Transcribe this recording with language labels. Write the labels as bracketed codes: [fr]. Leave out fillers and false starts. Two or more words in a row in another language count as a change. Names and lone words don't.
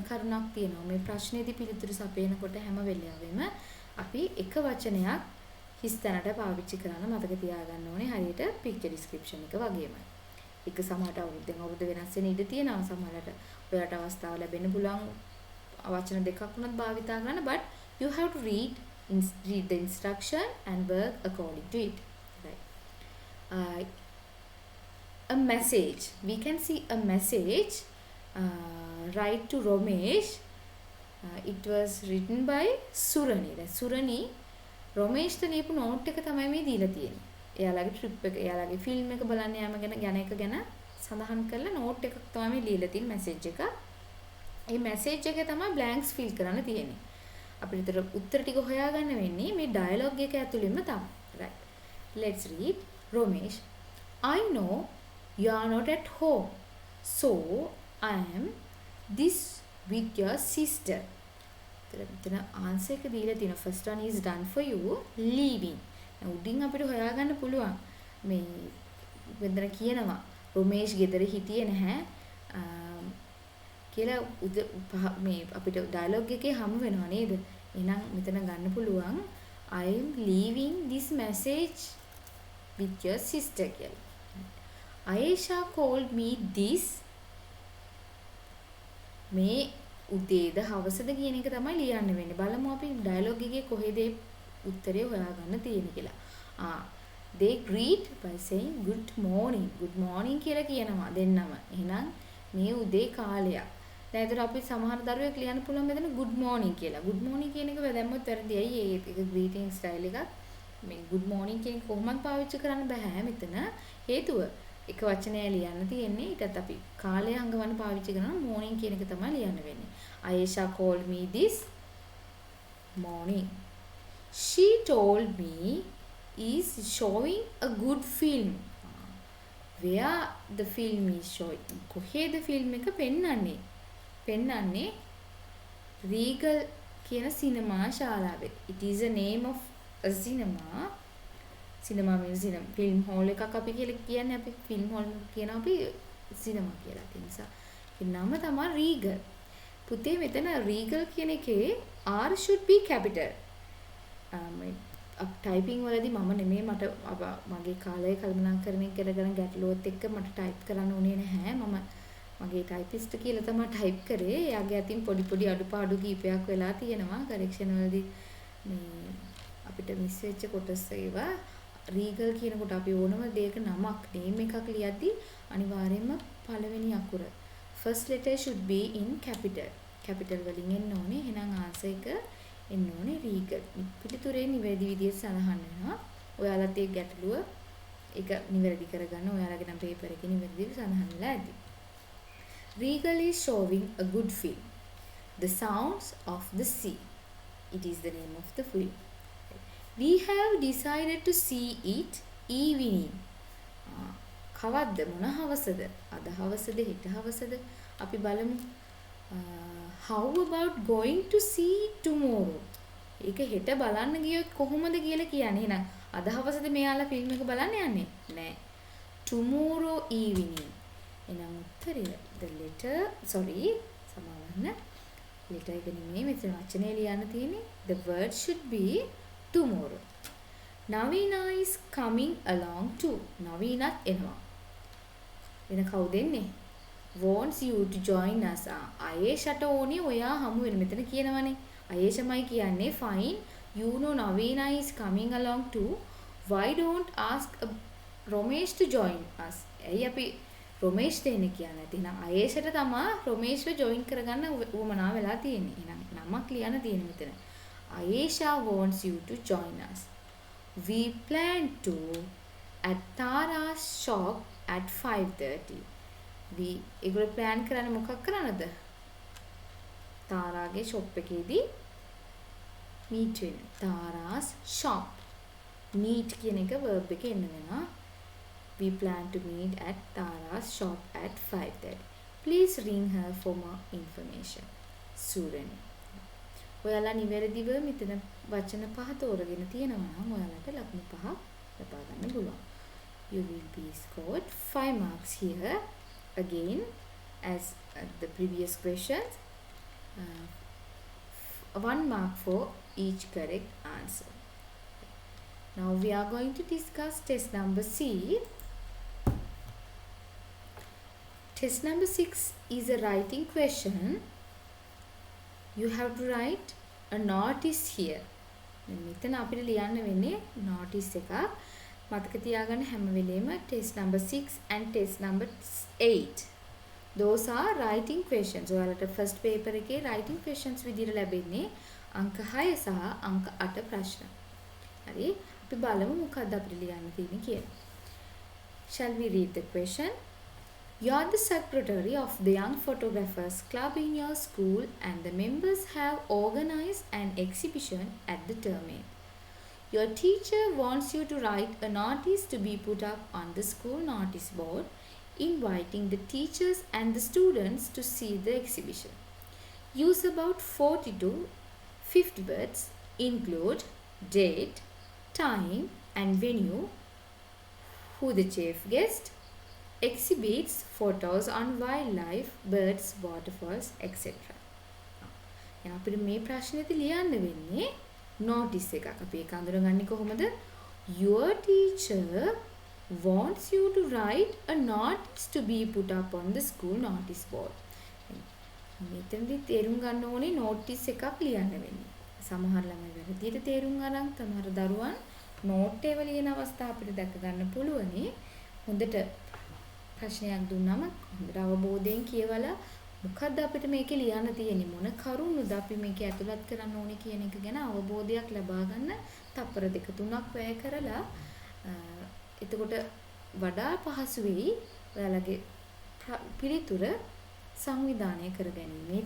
[si] කරුණක් තියෙනවා මේ ප්‍රශ්නේදී පිළිතුරු සපයනකොට හැම වෙලාවෙම අපි එක වචනයක් හිස්තැනට පාවිච්චි කරන්න මතක තියාගන්න ඕනේ හරියට [en] picture description [si] එක වගේම එක සමහරට අවුරුද්ද වෙනස් වෙන ඉඩ තියෙනවා සමහරට ඔයාලට අවස්ථාව ලැබෙන්න පුළුවන් වචන දෙකක් වුණත් භාවිතා කරන්න [en] but you have to read the instruction and work according to it. Right. A message. We can see a message. Write to Ramesh. It was written by Surani. [si] Surani රොමේෂ්ට ලියපු නෝට් එක තමයි මේ දීලා තියෙන්නේ. එයාලගේ ට්‍රිප් එක, එයාලගේ ෆිල්ම් එක බලන්න යාම ගැන එක ගැන සඳහන් කරලා නෝට් එකක් තමයි මේ ලියලා තියෙන මැසේජ් එක. මේ මැසේජ් එකේ තමයි බ්ලැන්ක්ස් ෆිල් කරන්න තියෙන්නේ. අපිට උත්තර ටික හොයාගන්න වෙන්නේ මේ ඩයලොග් එක ඇතුළෙන්ම තමයි. [en] Right. Let's read. Ramesh, I know you are not at home. So I am this with your sister. The answer [si] එක දීලා තියෙනවා. [en] First one is done for you. Leaving. [si] උඩින් අපිට හොයාගන්න පුළුවන්. මේ වෙනදර කියනවා රොමේෂ් ගෙදර හිටියේ නැහැ. කියලා මේ අපිට ඩයලොග් එකේ හමු වෙනවා නේද? එහෙනම් මෙතන ගන්න පුළුවන් [en] I am leaving this message with your sister [si] කියලා. [en] Ayesha called me this [si] මේ උදේද හවසද කියන එක තමයි ලියන්න වෙන්නේ. බලමු අපි ඩයලොග් එකේ කොහෙද උත්තරේ හොයාගන්න තියෙන්නේ කියලා. [en] They greet by saying good morning. Good morning [si] කියලා කියනවා දෙන්නම. එහෙනම් මේ උදේ කාලයක්. දැන් ඒතර අපි සමහර දරුවෙක් ලියන්න පුළුවන් මෙතන [en] good morning [si] කියලා. [en] good morning [si] කියන එක දැම්මොත් වැරදි. ඇයි ඒක [en] greeting style [si] එකක්. මේ [en] good morning [si] කියන එක කොහොමද පාවිච්චි කරන්න බෑ මෙතන. හේතුව එක වචනය ලියන්න තියෙන්නේ. ඊටත් අපි කාලය හංගවන්න පාවිච්චි කරනවා morning කියන එක තමයි ලියන්න වෙන්නේ. [en] Ayesha called me this morning. She told me is showing a good film. Where the film is showing. [si] කොහේද ෆිල්ම් එක පෙන්වන්නේ Regal කියන සිනමා ශාලාවේ. [en] It is a name of a cinema. Cinema means cinema. Film hall [si] එකක් අපි කියලා කියන්නේ අපි [en] film hall [si] කියන අපි cinema කියලා. ඒ නිසා ඒ නම තමයි Regal. පුතේ මෙතන Regal කියන එකේ [en] R should be capital. [si] ටයිපින් වලදී මම නෙමෙයි මට මගේ කාලය කල්පනාකරණය කරගෙන ගැටලුවත් එක්ක මට ටයිප් කරන්න උනේ නැහැ. මම මගේ ටයිපිස්ට් කියලා තමයි ටයිප් කරේ. එයාගේ අතින් පොඩි අඩුපාඩු කීපයක් වෙලා තියෙනවා. කරෙක්ෂන් වලදී මේ අපිට මිස් වෙච්ච කොටස් ඒවා රීගල් කියනකොට අපි ඕනම දෙයක නමක් නේම් එකක් ලියද්දී අනිවාර්යයෙන්ම පළවෙනි අකුර [en] first letter should be in capital. [si] capital වලින් එන්න ඕනේ. එහෙනම් ආන්සර් එක එන්න ඕනේ රීගල්. පිළිතුරේ නිවැරදි විදිහට සඳහන් වෙනවා. ඔයාලත් ඒ ගැටලුව ඒක නිවැරදි කරගන්න ඔයාලගේ නම් පේපර් එකේ නිවැරදිව සඳහන් වෙලා ඇති. [en] Regal is showing a good film. The Sounds of the Sea. It is the name of the film. We have decided to see it evening. [si] කවද්ද මොන හවසද? අද හවසද හෙට හවසද? අපි බලමු. [en] How about going to see tomorrow? [si] ඒක හෙට බලන්න ගියොත් කොහොමද කියලා කියන්නේ. එහෙනම් අද හවසද මෙයාලා ෆිල්ම් එක බලන්න යන්නේ? නෑ. [en] Tomorrow evening. [si] එහෙනම් උත්තරය සමාවන්න. letter එක නෙමෙයි මෙතන වචනේ ලියන්න තියෙන්නේ. [en] The word should be tomorrow. Navina is coming along too. [si] නවීනත් එනවා. වෙන කවුද එන්නේ? [en] wants you to join us. [si] අයේෂට ඕනේ ඔයා හමු වෙන. මෙතන කියනවනේ. අයේෂමයි කියන්නේ fine. [en] You know Navina is coming along too. Why don't ask Romesh to join us? [si] ඇයි අපි රොමේෂ් දෙන්නේ කියන්නේ? එහෙනම් අයේෂට තමයි රොමේෂ්ව join කරගන්න උවමනා වෙලා තියෙන්නේ. එහෙනම් නමක් ලියන්න තියෙන්නේ මෙතන. [en] Ayesha wants you to join us. We plan to at Tara's shop at 5:30. [si] ඒගොල්ලෝ plan කරන්නේ මොකක් කරන්නද? තාරාගේ shop එකේදී meet වෙන්න. [en] Tara's shop. [si] meet කියන එක verb එකේ එන්න වෙනවා. [en] We plan to meet at Tara's shop at 5:30. Please ring her for more information. Surani. [si] ඔයාලා නිවැරදිව මෙතන වචන පහ තෝරගෙන තියෙනවා නම් ඔයාලට ලකුණු 5 ලබා ගන්න පුළුවන්. [en] You will be scored 5 marks here again as the previous questions. 1 mark for each correct answer. Now we are going to discuss test number C. Test number 6 is a writing question. You have to write a notice here. [si] මෙතන අපිට ලියන්න වෙන්නේ notice එකක්. මතක තියාගන්න හැම වෙලේම [en] test number 6 and test number 8. Those are writing questions. [si] ඔයාලට [en] first paper [si] එකේ [en] writing questions [si] විදිහට ලැබෙන්නේ අංක 6 සහ අංක 8 ප්‍රශ්න. හරි. අපි බලමු මොකක්ද අපිට ලියන්න තියෙන්නේ කියලා. [en] Shall we read the question? You are the secretary of the Young Photographers Club in your school and the members have organized an exhibition at the term end. Your teacher wants you to write a notice to be put up on the school notice board inviting the teachers and the students to see the exhibition. Use about 40 to 50 words. Include date, time and venue, who the chief guest, exhibits photos on wildlife, birds, waterfalls, etc. [si] එහෙනම් අපිට මේ ප්‍රශ්නේදී ලියන්න වෙන්නේ notice එකක්. අපි ඒක අඳුරගන්නේ කොහොමද? [en] Your teacher wants you to write a notice to be put up on the school notice board. [si] මෙතනදී තේරුම් ගන්න ඕනේ notice එකක් ලියන්න වෙන්නේ. සමහර ළමයි වැරදියට තේරුම් අරන් තමර දරුවන් note එක ලියන අවස්ථා අපිට දැක ගන්න පුළුවනි. හොඳට ප්‍රශ්නයක් දුන්නම හොඳට අවබෝධයෙන් කියවලා මොකද්ද අපිට මේකේ ලියන්න තියෙන්නේ මොන කරුණුද අපි මේකේ ඇතුළත් කරන්න ඕනේ කියන එක ගැන අවබෝධයක් ලබා ගන්න තප්පර 2-3ක් වැය කරලා එතකොට වඩා පහසු වෙයි ඔයාලගේ පිළිතුර සංවිධානය කර ගැනීමේදී.